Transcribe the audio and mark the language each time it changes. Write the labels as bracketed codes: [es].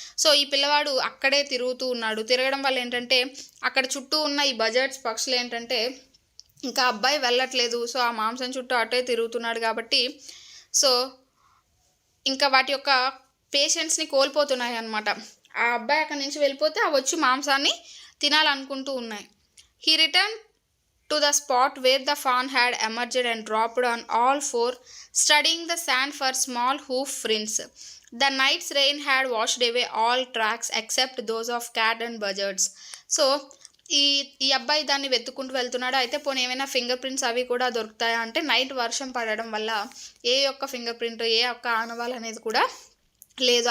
[te] So ఈ పిల్లవాడు అక్కడే తిరుగుతూ ఉన్నాడు. తిరగడం వల్ల ఏంటంటే అక్కడ చుట్టూ ఉన్న ఈ బజర్డ్స్ పక్షులు ఏంటంటే ఇంకా అబ్బాయి వెళ్ళట్లేదు, సో ఆ మాంసం చుట్టూ అటే తిరుగుతున్నాడు కాబట్టి సో ఇంకా వాటి యొక్క పేషెన్స్ని కోల్పోతున్నాయి అన్నమాట. ఆ అబ్బాయి అక్కడి నుంచి వెళ్ళిపోతే అవి వచ్చి మాంసాన్ని తినాలనుకుంటూ ఉన్నాయి. [en] He return to the spot where ద fawn had emerged and dropped on all four, studying the sand for small hoof prints. The night's rain had washed away all tracks except those of cat and buzzards. [te] So ఈ అబ్బాయి దాన్ని వెతుక్కుంటూ వెళ్తున్నాడు. అయితే పోనీ ఏమైనా finger prints అవి కూడా దొరుకుతాయా అంటే నైట్ వర్షం పడడం వల్ల ఏ యొక్క ఫింగర్ ప్రింట్, ఏ యొక్క ఆనవాలు అనేది కూడా లేదు.